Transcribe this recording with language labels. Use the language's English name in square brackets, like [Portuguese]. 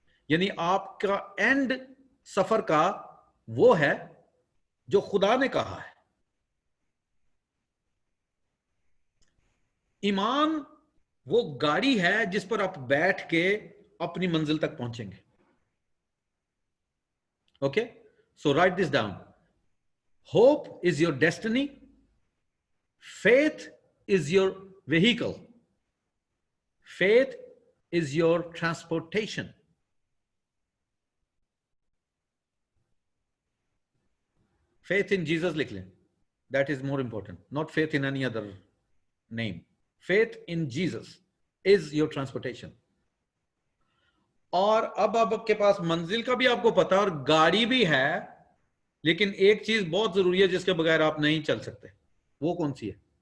[Hindi] यानी आपका एंड सफर का वो है जो खुदा ने कहा है। ईमान वो गाड़ी है जिस पर आप बैठ के अपनी मंजिल तक पहुंचेंगे। [English] Okay, so write this down. Hope is your destiny, faith is your vehicle, faith is your transportation, faith in Jesus [Hindi] लिख लें, [English] that is more important, not faith in any other name. Faith in Jesus is your transportation. [Hindi] और अब आपके पास मंजिल का भी आपको पता और गाड़ी भी है, लेकिन एक चीज बहुत जरूरी है जिसके बगैर आप नहीं चल सकते। वो कौन सी है?